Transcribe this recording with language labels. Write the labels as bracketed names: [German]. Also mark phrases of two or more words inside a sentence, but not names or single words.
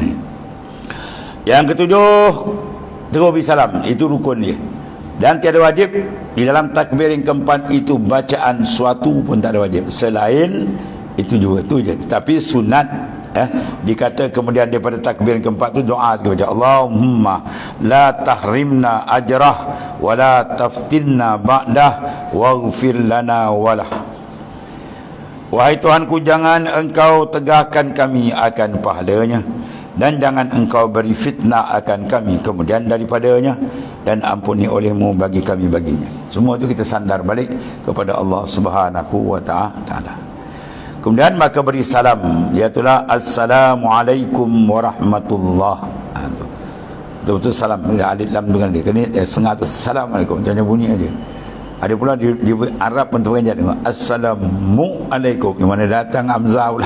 [Malay] Yang ketujuh, terus beri salam. Itu rukun dia. Dan tiada wajib di dalam takbir yang keempat itu bacaan suatu pun tak ada wajib. Selain itu juga, itu je. Tetapi sunat, dikata kemudian daripada takbir yang keempat tu doa kita baca [Arabic] اللهم لا تحرمنا أجره ولا تفتنا بعده واغفر لنا وله. [Malay] Wahai Tuhanku, jangan engkau tegakkan kami akan pahalanya, dan jangan engkau beri fitnah akan kami kemudian daripadanya, dan ampuni olehmu bagi kami baginya. Semua itu kita sandar balik kepada Allah [Arabic] سبحانه وتعالى. [Malay] Kemudian maka beri salam, iaitulah [Arabic] السلام عليكم ورحمة الله وبركاته. [Malay] betul-betul salam, alif lam dengan dia. Kena setengah tu assalamualaikum, macam bunyi dia. Ada pula di Arab pun terperanjat tengok assalamualaikum, yang mana datang hamzah pula.